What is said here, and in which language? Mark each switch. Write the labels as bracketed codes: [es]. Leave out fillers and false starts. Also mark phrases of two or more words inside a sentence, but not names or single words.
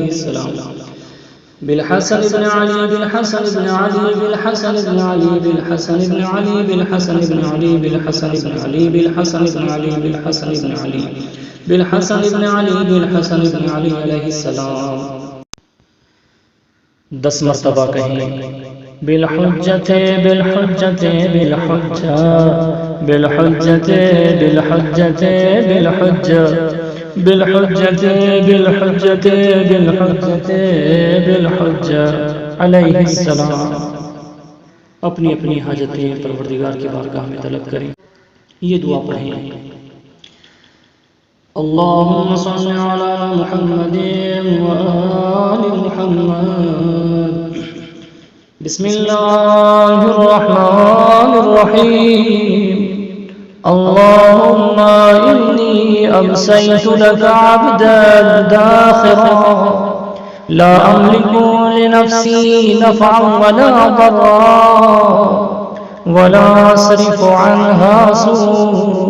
[ar] السلام بالحسن بن علي بالحسن بن علي بالحسن بن علي بالحسن بن علي بالحسن بن علي بالحسن بن علي بالحسن بن علي بالحسن بن علي بالحسن بن علي بالحسن بن علي عليه السلام [ur] 10 مرتبہ کہیں [ar] بالحجت بالحجت بالحجہ بالحجت بالحجت بالحجہ بالحجت بالحجت بالحجت بالحجہ علیہ السلام. [ur] اپنی اپنی حاجتیں پروردگار کی بارگاہ میں طلب کریں. یہ دعا پڑھیں. [ar] اللہم صل علی محمد وآل محمد. بسم اللہ الرحمن الرحیم. اللهم إني أمسيت لك عبدا داخرا لا أملك لنفسي نفعا ولا ضرا ولا أصرف عنها سوء.